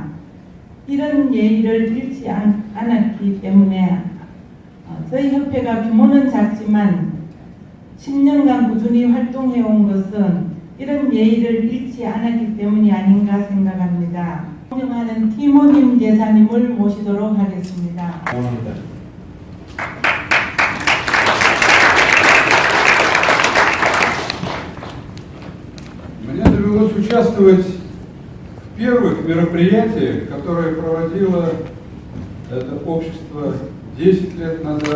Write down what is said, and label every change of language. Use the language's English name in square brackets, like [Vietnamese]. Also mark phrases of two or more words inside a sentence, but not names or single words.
[Korean] 이런 예의를 잃지 않았기 때문에 저희 협회가 규모는 작지만 10년간 꾸준히 활동해온 것은 이런 예의를 잃지 않았기 때문이 아닌가 생각합니다. 존경하는 티모님 대사님을 모시도록 하겠습니다. 감사합니다. [Russian] Мне довелось участвовать в первых мероприятиях, которые проводило это общество 10 лет назад.